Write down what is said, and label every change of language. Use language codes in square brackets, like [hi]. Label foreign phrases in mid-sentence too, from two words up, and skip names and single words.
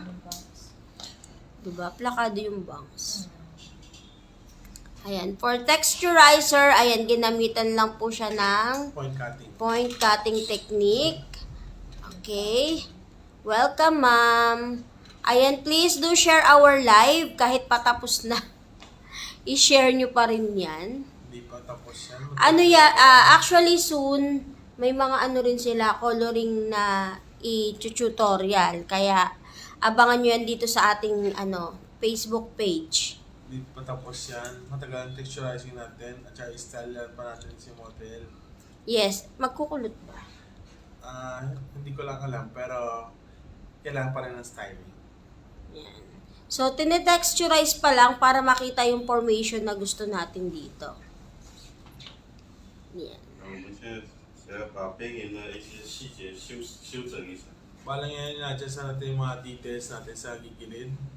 [tl] Diba? Plakado yung bangs. Ayan. For texturizer, ayan, ginamitan lang po siya ng [en] point cutting technique. Okay. Welcome, ma'am. [tl] Ayan, [en] please do share our live [tl] kahit patapos na. I-share nyo pa rin yan. Hindi pa tapos yan. Ano ya, [en] actually soon, [tl] may mga ano rin sila, coloring na i-tutorial. Kaya, abangan nyo yan dito sa ating Facebook page. Hindi pa tapos yan. Matagal ang texturizing natin at saka style pa natin si model. Yes, magkukulot ba? Hindi ko lang alam pero kailangan pa rin ng styling. Yan. So, tinetexturize pa lang para makita yung formation na gusto natin dito. Yan. [zh] 我们现在只要把边缘的一些细节修整一下。 [tl] Balang yan na-adjust natin yung mga details natin sa gigilid.